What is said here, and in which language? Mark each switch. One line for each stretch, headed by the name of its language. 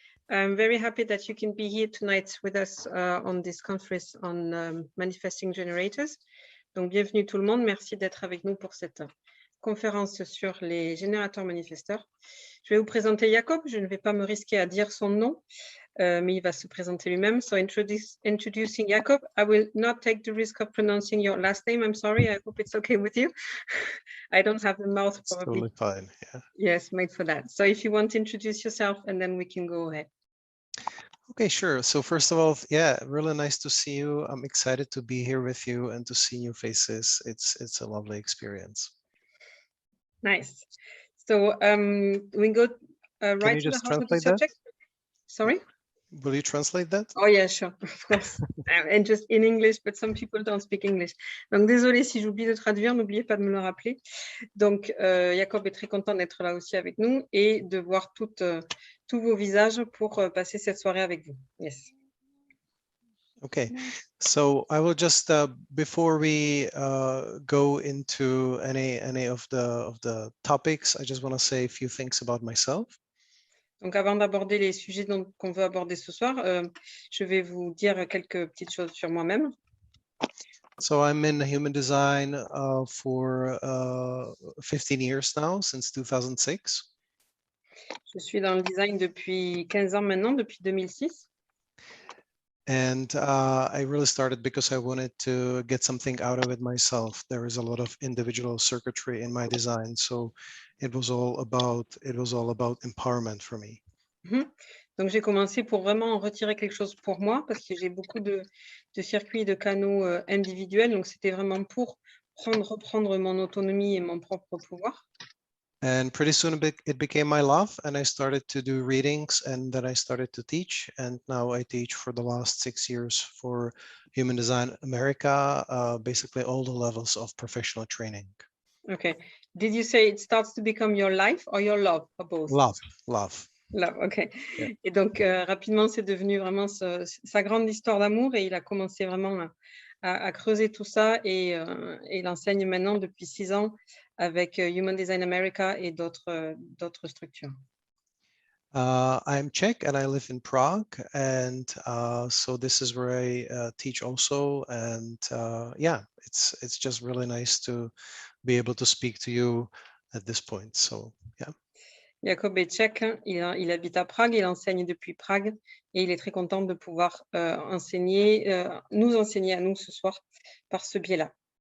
English: I'm very happy that you can be here tonight with us on this conference on manifesting generators.
French: Donc bienvenue tout le monde. Merci d'être avec nous pour cette conférence sur les générateurs manifesteurs. Je vais vous présenter Jakub. Je ne vais pas me risquer à dire son nom, mais il va se présenter lui-même.
English: So introducing Jakub. I will not take the risk of pronouncing your last name. I'm sorry. I hope it's okay with you. I don't have the mouth probably. Totally fine. Yeah. Yes, made for that. So if you want to introduce yourself and then we can go ahead. Okay, sure. So first of all, yeah, really nice to see you. I'm excited to be here with you and to see new faces. It's a lovely experience. Nice. So we go right to the heart of the subject. Sorry? Will you translate that? Oh yeah, sure, of course. And just in English, but some people don't speak English.
French: Donc désolé si j'oublie de traduire, n'oubliez pas de me le rappeler. Donc Jakub est très content d'être là aussi avec nous et de voir tous vos visages pour passer cette soirée avec vous.
English: Yes. Okay, so I will just before we go into any of the topics, I just want to say a few things about myself.
French: Donc avant d'aborder les sujets qu'on veut aborder ce soir, je vais vous dire quelques petites choses sur moi-même.
English: So I'm in human design for 15 years now, since 2006.
French: Je suis dans le design depuis 15 ans maintenant, depuis 2006.
English: And I really started because I wanted to get something out of it myself. There is a lot of individual circuitry in my design, so it was all about empowerment for me.
French: Donc j'ai commencé pour vraiment en retirer quelque chose pour moi parce que j'ai beaucoup de circuits et de canaux individuels. Donc c'était vraiment pour reprendre mon autonomie et mon propre pouvoir.
English: And pretty soon it became my love, and I started to do readings, and then I started to teach, and now I teach for the last 6 years for Human Design America, basically all the levels of professional training. Okay. Did you say it starts to become your life or your love, or both? Love. Love, ok. Yeah.
French: Et donc rapidement c'est devenu vraiment sa grande histoire d'amour et il a commencé vraiment à creuser tout ça et il enseigne maintenant depuis 6 ans avec Human Design America et d'autres structures.
English: I'm Czech and I live in Prague, and so this is where I teach also, and yeah, it's just really nice to be able to speak to you at this point. So yeah.
French: Jakub est tchèque, il habite à Prague, il enseigne depuis Prague et il est très content de pouvoir nous enseigner à nous ce soir par ce biais-là.